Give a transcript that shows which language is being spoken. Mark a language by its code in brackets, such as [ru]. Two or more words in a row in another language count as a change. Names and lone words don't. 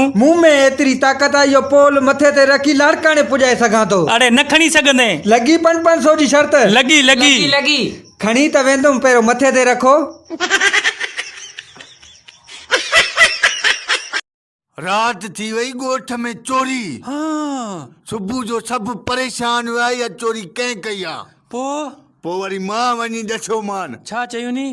[sd] मुंह में एतिरी ताक़त आहे, इहो पोल मथे ते रखी लाड़काने पुॼाए सघां थो। अरे न खणी सघंदे। लॻी 500 जी शर्त? लगी लगी लगी खणी त वेंदुमि, पहिरियों मथे ते रखो। रात थी वई ॻोठ में चोरी। हाँ सुबह जो सब परेशान हुआ या चोरी कंहिं कई आ। पो वरी मां वञी ॾसो मान छा चयो नी?